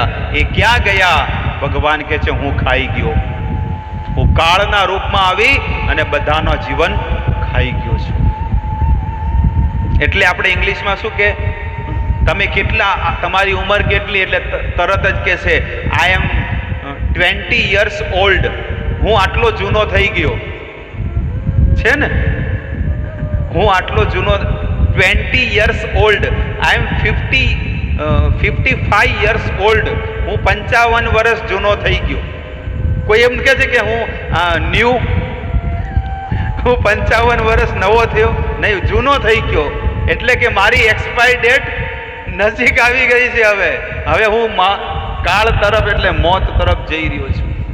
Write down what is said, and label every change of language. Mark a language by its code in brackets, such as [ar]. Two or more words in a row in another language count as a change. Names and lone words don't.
[gu] એ ક્યાં ગયા? ભગવાન કહે છે, હું ખાઈ ગયો. હું કાળના રૂપમાં આવી અને બધાનો જીવન ખાઈ ગયો છું. એટલે આપણે ઇંગ્લિશમાં શું કે, તમે કેટલા, તમારી ઉંમર કેટલી? [en] એટલે તરત જ કહે છે, I am 20 years old. [gu] હું આટલો જૂનો થઈ ગયો છે ને, હું આટલો જૂનો, [en] 20 years old, I am 55 years old, [gu] હું 55 વર્ષ જૂનો થઈ ગયો. કોઈ એમ કહે છે કે હું 55 વર્ષ નવો થયો? નહીં, જૂનો થઈ ગયો. એટલે કે મારી [en] expiry date [gu] નજીક આવી ગઈ છે. હવે હું કાળ તરફ એટલે મોત તરફ જઈ રહ્યો છું.